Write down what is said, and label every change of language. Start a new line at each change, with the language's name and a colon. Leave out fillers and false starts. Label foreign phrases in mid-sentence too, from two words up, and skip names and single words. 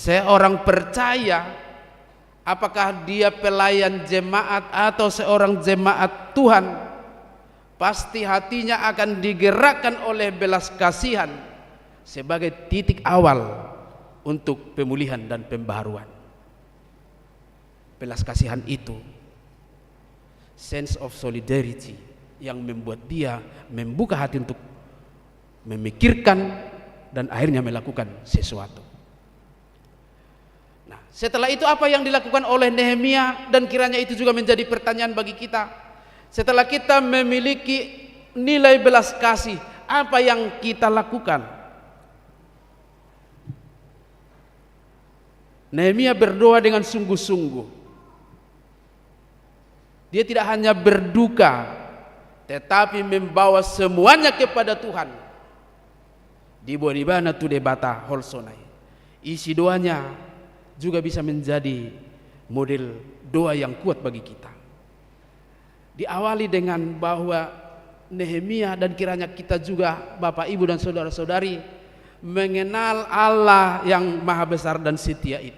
Indonesian: Seorang percaya, apakah dia pelayan jemaat atau seorang jemaat Tuhan, pasti hatinya akan digerakkan oleh belas kasihan sebagai titik awal untuk pemulihan dan pembaharuan. Belas kasihan itu,
English: sense of solidarity,
Indonesian: yang membuat dia membuka hati untuk memikirkan dan akhirnya melakukan sesuatu. Nah, setelah itu apa yang dilakukan oleh Nehemia, dan kiranya itu juga menjadi pertanyaan bagi kita. Setelah kita memiliki nilai belas kasih, apa yang kita lakukan? Nehemia berdoa dengan sungguh-sungguh. Dia tidak hanya berduka, tetapi membawa semuanya kepada Tuhan.
Batak Toba: Di Bodibana tu debata holsonai.
Indonesian: Isi doanya juga bisa menjadi model doa yang kuat bagi kita. Diawali dengan bahwa Nehemia, dan kiranya kita juga Bapak, Ibu dan saudara-saudari mengenal Allah yang maha besar dan setia itu.